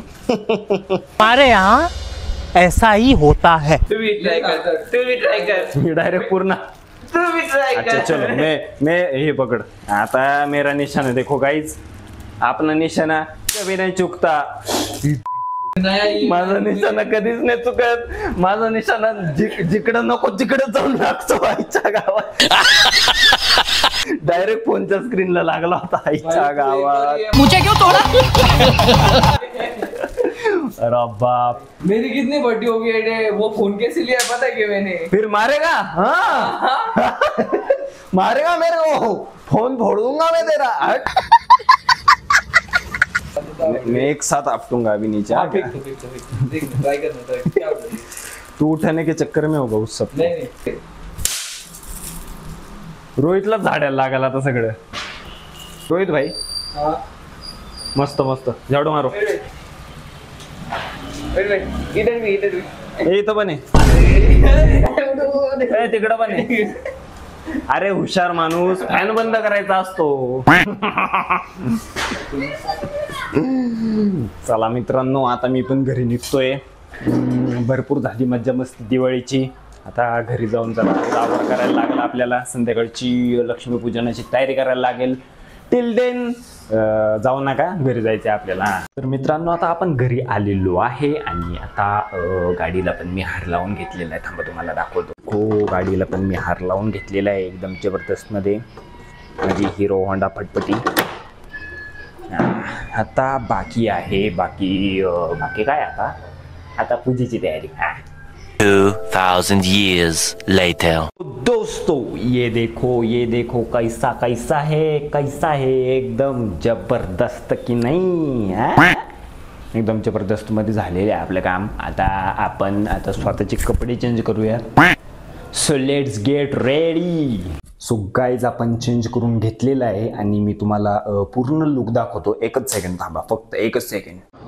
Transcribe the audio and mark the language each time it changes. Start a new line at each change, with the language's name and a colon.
Hindi: हमारे यहाँ ऐसा ही होता है.
Marathi: तुम्ही ट्राय कर.
Hindi: डायरेक्ट पूर्ण. अच्छा चलो मैं ये पकड़. आता मेरा निशाना देखो गाइज, अपना निशाना कभी नहीं चुकता.
Marathi: माझा निशाणा कधीच नाही चुकत. माझा निशाणा जिकडं नको तिकडं जाऊन लागतो आईच्या गावात. डायरेक्ट फोनच्या स्क्रीनला लागला होता आईच्या गावात.
Hindi: मुझे क्यों तोड़ा? अरे बाप, मेरी कितनी बड़ी हो गई, वो फोन कैसे लिया पता है कि मैंने. फिर मारेगा. हाँ मारेगा मेरे को, फोन फोड़ दूंगा मैं तेरा. मैं एक साथ आपटूंगा अभी नीचे. ट्राय करना. तू उठाने के चक्कर में होगा उस सब. नहीं
Marathi: रोहितला झाडायला लागला आता सगळं.
Hindi: रोहित भाई मस्त मस्त झाडू मारो. इधर भी
Marathi: इथं पण आहे, तिकडं पण आहे. अरे हुशार माणूस फॅन बंद करायचा असतो. चला मित्रांनो, आता मी पण घरी निघतोय. भरपूर झाली मज्जा मस्ती दिवाळीची. आता घरी जाऊन जरा आवड करायला लागला आपल्याला. संध्याकाळची लक्ष्मीपूजनाची तयारी करायला लागेल.
English: till then
Marathi: जाऊ नका, घरी जायचं आपल्याला. तर मित्रांनो, आता आपण घरी आलेलो आहे आणि आता गाडीला पण मी हार लावून घेतलेला आहे. थांबा तुम्हाला दाखवतो. हो, गाडीला पण मी हार लावून घेतलेला आहे एकदम जबरदस्त मध्ये, माझी हिरो होंडा फटफटी. आता बाकी आहे बाकी काय आता पूजेची तयारी.
English: 2000 years later.
Hindi: दोस्तों ये देखो कैसा है एकदम जबरदस्त
Marathi: की नाही. एकदम जबरदस्त मध्ये झालेले आहे आपलं काम. आता आपण स्वतःचे कपडे चेंज करूया.
English: So let's get ready.
Marathi: So guys आपण चेंज करून घेतलेला आहे आणि मी तुम्हाला पूर्ण लुक दाखवतो. एकच सेकंड थांबा, फक्त एकच सेकंड.